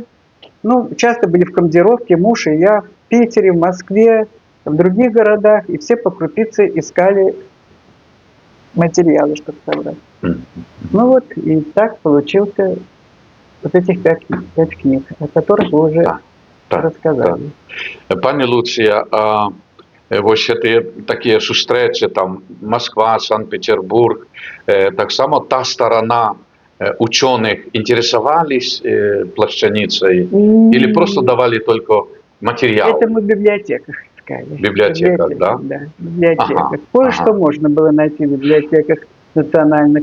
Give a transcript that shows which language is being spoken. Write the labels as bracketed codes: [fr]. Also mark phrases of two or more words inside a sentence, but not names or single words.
[ru] Ну, часто были в командировке, муж и я, в Питере, в Москве, в других городах, и все по крупице искали материалы, чтобы собрать. Ну вот, и так получился вот этих 5 книг, о которых вы уже рассказали. [be] Пані Луція, ось такі сустрэчы, там, [ru] Москва, Санкт-Петербург, [be] так само [ru] та сторона ученых интересовались плащаницей или просто М, давали только материал? Это мы в библиотеках искали. В библиотеках, да? Да, в Ага, библиотеках. Кое-что ага. можно было найти в библиотеках национальных.